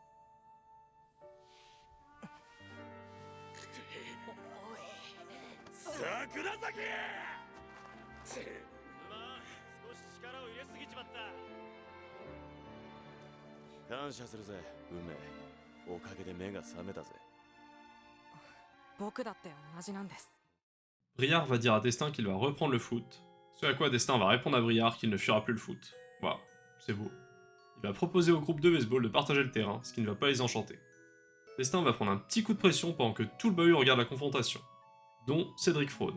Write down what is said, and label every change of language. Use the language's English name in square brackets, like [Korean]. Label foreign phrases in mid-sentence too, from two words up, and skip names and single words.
[Japanese] 桜咲！すまん、少し力を入れすぎちまった。感謝するぜ、運命。おかげで目が覚めたぜ。僕だって同じなんです。 [French] Briard va dire à Destin qu'il va reprendre le foot, ce à quoi Destin va répondre à Briard qu'il ne fuira plus le foot. Waouh, c'est beau. Il va proposer au groupe de baseball de partager le terrain, ce qui ne va pas les enchanter. Destin va prendre un petit coup de pression pendant que tout le bahut regarde la confrontation, dont Cédric Fraude.